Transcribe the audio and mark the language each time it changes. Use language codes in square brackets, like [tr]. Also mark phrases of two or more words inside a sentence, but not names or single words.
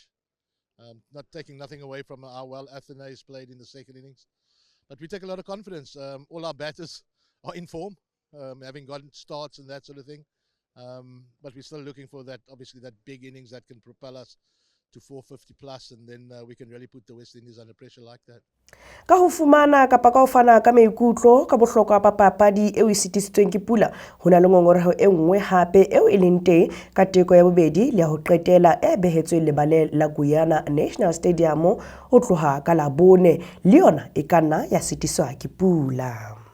[en] Not taking nothing away from how well Athanaze played in the second innings. But we take a lot of confidence. All our batters are in form, having gotten starts and that sort of thing. But we're still looking for that, obviously, that big innings that can propel us to 450 plus, and then we can really put the West Indies under pressure like that. [st] Ka ho fumana kapa ka ho fana ka maikutlo ka bohlokwa ba papadi eo e sitisitsweng ke pula, ho na le ngongoreho e nngwe hape eo e leng teng ka teko ya bobedi le ya ho qetela e behetsweng lebale la Guyana National Stadium ho tloha ka Labone, le yona e ka nna ya sitiswa ke pula.